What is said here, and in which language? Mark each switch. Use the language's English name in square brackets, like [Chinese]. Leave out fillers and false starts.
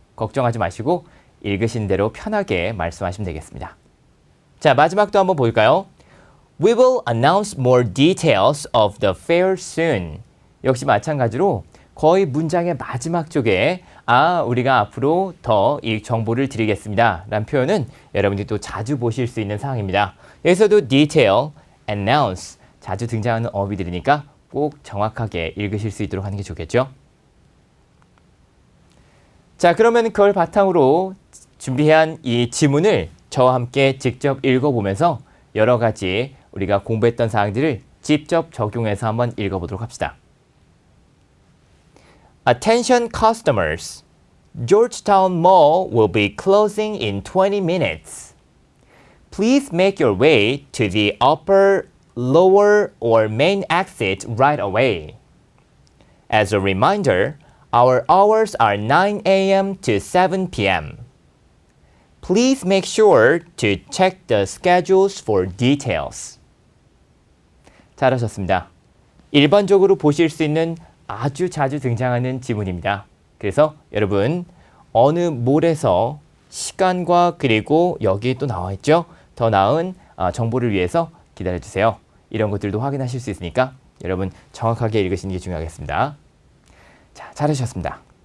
[Korean] 걱정하지 마시고 읽으신 대로 편하게 말씀하시면 되겠습니다. 자, 마지막도 한번 볼까요? [English] We will announce more details of the fair soon. [Korean] 역시 마찬가지로 거의 문장의 마지막 쪽에 우리가 앞으로 더 이 정보를 드리겠습니다. 라는 표현은 여러분들이 또 자주 보실 수 있는 상황입니다. 여기서도 detail, announce 자주 등장하는 어휘들이니까 꼭 정확하게 읽으실 수 있도록 하는 게 좋겠죠? 자, 그러면 그걸 바탕으로 준비한 이 지문을 저와 함께 직접 읽어보면서 여러 가지 우리가 공부했던 사항들을 직접 적용해서 한번 읽어보도록 합시다. [English] Attention customers. Georgetown Mall will be closing in 20 minutes. Please make your way to the upper, lower, or main exit right away. As a reminder, our hours are 9 a.m. to 7 p.m. Please make sure to check the schedules for details. [Korean] 잘하셨습니다. 일반적으로 보실 수 있는 아주 자주 등장하는 지문입니다. 그래서 여러분 어느 몰에서 시간과 그리고 여기에 또 나와 있죠. 더 나은 정보를 위해서 기다려주세요. 이런 것들도 확인하실 수 있으니까 여러분 정확하게 읽으시는 게 중요하겠습니다. 자, 잘하셨습니다.